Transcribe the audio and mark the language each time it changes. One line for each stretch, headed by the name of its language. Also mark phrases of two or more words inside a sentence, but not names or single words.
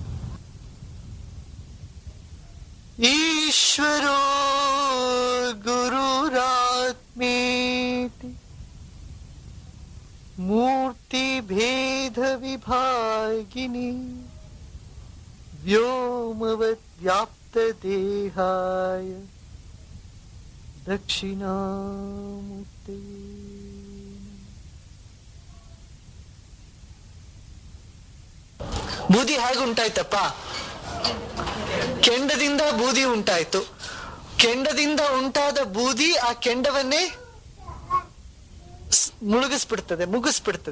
Sanskrit: ईश्वरो गुरुरात्मेति मूर्तिभेद विभागिनी व्योमवत् व्याप्त देहाय दक्षिणामूर्तये।
Kannada: ಬೂದಿ ಹೇಗೆ ಉಂಟಾಯ್ತಪ್ಪ? ಕೆಂಡದಿಂದ ಬೂದಿ ಉಂಟಾಯ್ತು. ಕೆಂಡದಿಂದ ಉಂಟಾದ ಬೂದಿ ಆ ಕೆಂಡವನ್ನೇ ಮುಗಿಸ್ಬಿಡ್ತದೆ.